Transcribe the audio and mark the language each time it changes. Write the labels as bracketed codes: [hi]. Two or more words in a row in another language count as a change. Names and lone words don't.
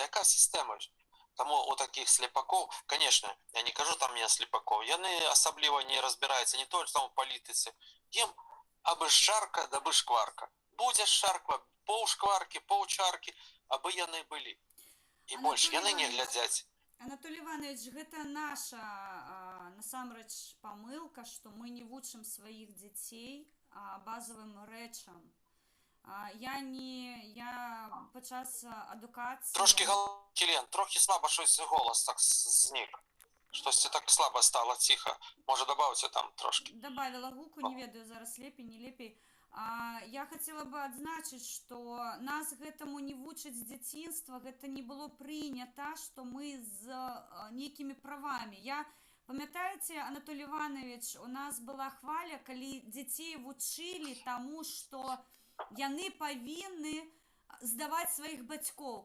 [uk] Яка система? Тому у таких сліпаків, звісно, я не кажу там я сліпаків, вони особливо не розбираються не тільки в політиці. Їм аби шарка, даби шкварка. Буде шарка, пол шкварки, пол чарки, аби яны були. І більше, яны не глядять. [be] Анатолий Иванович, гэта наша насамрэч памылка, што мы не вучым сваіх дзяцей базовим речам. Я подчас адукації... [uk] Трошки Лен, трохи слабо щось голос так зник. Щось так слабо стало, тихо. Може, добавиться там трошки. [be] Добавила гуку, не ведаю зараз лепей, не лепей. Я хотела бы адзначыць, што нас гэтаму не вучаць з дзяцінства, гэта не было прынята, што мы з нейкімі правамі. Памятаеце, Анатолий Иванович, у нас была хваля, калі дзяцей вучылі таму, што яны павінны здаваць сваіх бацькоў.